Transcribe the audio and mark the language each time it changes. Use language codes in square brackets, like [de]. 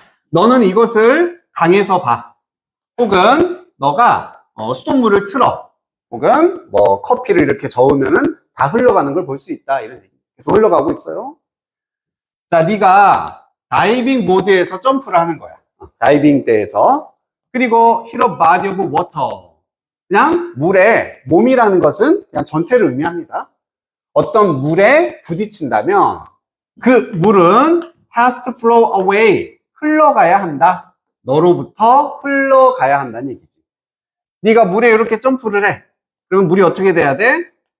[ko] 너는 이것을 강에서 봐. 혹은 너가 수돗물을 틀어. 혹은 뭐 커피를 이렇게 저으면은 다 흘러가는 걸 볼 수 있다. 이런 얘기. 계속 흘러가고 있어요. 자, 네가 다이빙 보드에서 점프를 하는 거야. 다이빙 때에서. [en] 그리고 hit a body of water. [ko] 그냥 물에, 몸이라는 것은 그냥 전체를 의미합니다. 어떤 물에 부딪힌다면 그 물은 [en] has to flow away. [ko] 흘러가야 한다. 너로부터 흘러가야 한다는 얘기지. 네가 물에 이렇게 점프를 해. 그러면 물이 어떻게 돼야 돼?